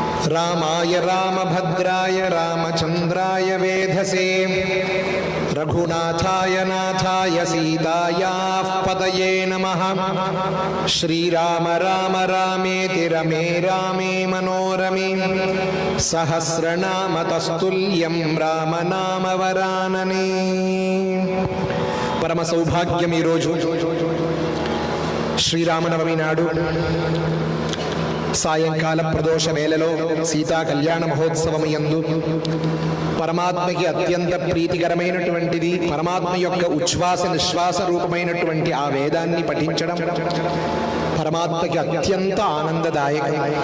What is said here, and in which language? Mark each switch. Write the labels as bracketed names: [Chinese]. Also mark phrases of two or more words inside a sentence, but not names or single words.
[Sanskrit] रामाय रामभद्राय रामचन्द्राय वेधसे रघुनाथाय नाथाय सीतायाः पतये नमः। श्रीराम राम रामेति रमे रामे मनोरमे सहस्रनाम तस्तुल्यं रामनाम वरानने। [Telugu] పరమ సౌభాగ్యం ఈ రోజు శ్రీరామనవమి నాడు సాయంకాల ప్రదోష వేళలో సీతా కళ్యాణ మహోత్సవం యందు పరమాత్మకి అత్యంత ప్రీతికరమైనటువంటిది పరమాత్మ యొక్క ఉచ్ఛ్వాస నిశ్వాస రూపమైనటువంటి ఆ వేదాన్ని పఠించడం పరమాత్మకి అత్యంత ఆనందదాయకం.